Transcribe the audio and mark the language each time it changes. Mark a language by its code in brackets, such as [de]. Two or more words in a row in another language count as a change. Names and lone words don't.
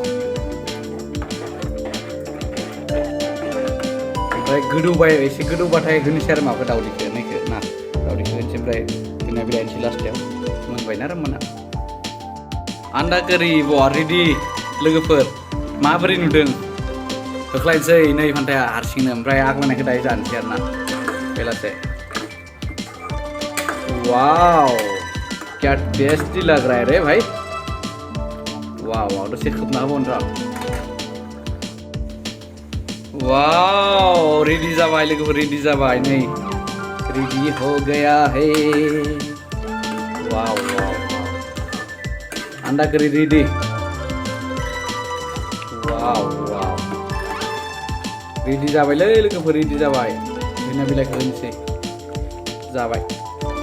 [brx] ओमफ्राय गोदौबाय एसे गोदौबाथाय होनोसै आरो माबाखौ दावदैखौ ना दावदैखौ होनोसै ओमफ्राय जोंना बिलाइनोसै लास्टाव मोनबायना आरो मोना आन्डा कारि बहा रेडि लोगोफोर माबोरै नुदों होख्लायनोसै नै फान्थाया हारसिंनो ओमफ्राय आग्लायनायखौ दायो जानोसै आरो ना बेलासे [hi] वाव क्या टेस्टी लग रहा है रे भाई वाव वाव [brx] दसे खोबना होबावनो र' वाव रेडी जाबाय लोगोफोर रेडी जाबाय नै [hi] रेडी हो गया है [brx] वाव वाव आन्डा करी रेडी वाव वाव रेडी जाबायलै लोगोफोर रेडी जाबाय जोंना बिलाइखौ होनोसै जाबाय